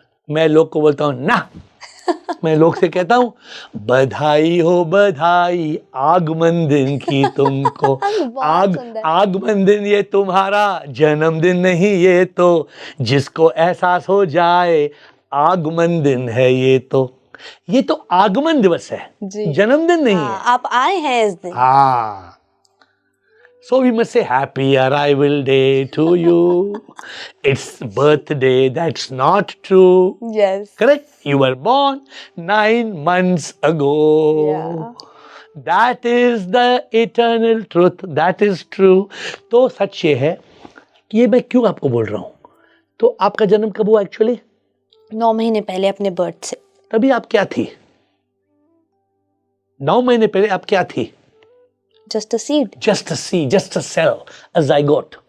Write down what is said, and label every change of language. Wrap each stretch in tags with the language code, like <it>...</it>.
<hi>मैं लोग को बोलता हूँ ना, मैं लोग से कहता हूँ बधाई हो बधाई आगमन दिन की तुमको। आगमन दिन ये तुम्हारा जन्मदिन नहीं, ये तो जिसको एहसास हो जाए आगमन दिन है, ये तो आगमन दिवस है, जन्मदिन नहीं है। आप आए हैं इस दिन।</hi> <en>हाँ, so we must say happy arrival day to you. It's birthday, that's not true. Yes. Correct? You were born 9 months ago. Yeah. That is the eternal truth. That is true.</en> <hi>तो सच ये है कि ये मैं क्यों आपको बोल रहा हूँ। तो आपका जन्म कब हुआ एक्चुअली? 9 महीने पहले अपने बर्थ से। तभी आप क्या थी? 9 महीने पहले आप क्या थी?</hi> <en>Just a seed. Just a seed, just a cell, a zygote.</en>